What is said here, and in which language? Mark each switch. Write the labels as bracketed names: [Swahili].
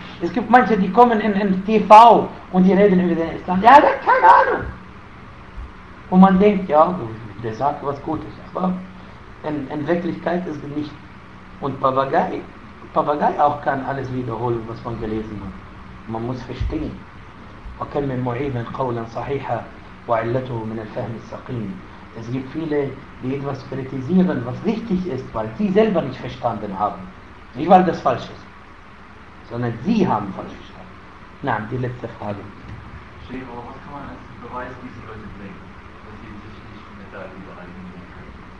[German] Es gibt manche, die kommen in TV und die reden über den Islam. Ja, das ist keine Ahnung. Und man denkt, ja, der sagt was Gutes. Aber in Wirklichkeit ist es nicht. Und Papagei auch kann alles wiederholen, was man gelesen hat. Man muss verstehen. [Arabic] وكم من معيب قولا صحيحا وعلته من الفهم السقيم. [German] Es gibt viele, die etwas kritisieren, was richtig ist, weil sie selber nicht verstanden haben. Nicht weil das falsch ist, sondern sie haben falsch verstanden. Nein, die letzte Frage. Schäfer, was kann man als Beweis diese Leute bringen, dass sie sich nicht mit der Liebe einbringen können?